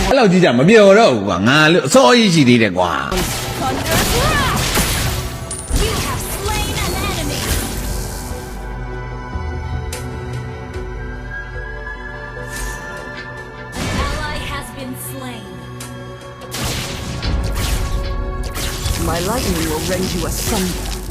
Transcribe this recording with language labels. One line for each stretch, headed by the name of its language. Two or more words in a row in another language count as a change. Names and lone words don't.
Burmese: အဲ့လောက်ကြီးကြမပြောတော့ဘူးကွာငါလို့အစောကြီးရှိသေးတယ်ကွာ
English: Thunder's wrath. You have slain an enemy. An ally has been slain. My lightning will rend you asunder.